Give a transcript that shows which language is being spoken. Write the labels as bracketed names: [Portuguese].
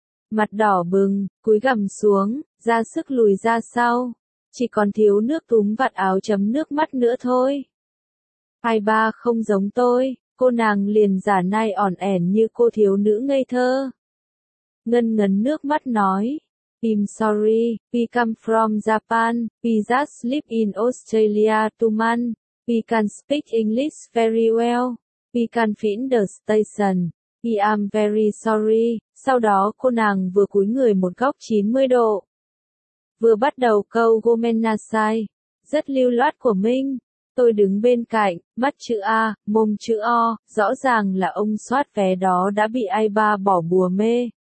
[Vietnamese] Mặt đỏ bừng, cúi gằm xuống, ra sức lùi ra sau. Chỉ còn thiếu nước túm vạt áo chấm nước mắt nữa thôi. Ai Ba không giống tôi, cô nàng liền giả nai ỏn ẻn như cô thiếu nữ ngây thơ. Ngân ngấn nước mắt nói. [English] I'm sorry, we come from Japan, we just live in Australia 2 months. We can speak English very well. We can find the station. I am very sorry. [Vietnamese] Sau đó cô nàng vừa cúi người một góc 90 độ. Vừa bắt đầu câu gomennasai. Rất lưu loát của Minh. Tôi đứng bên cạnh, mắt chữ A, mồm chữ O, rõ ràng là ông soát vé đó đã bị ai ba bỏ bùa mê.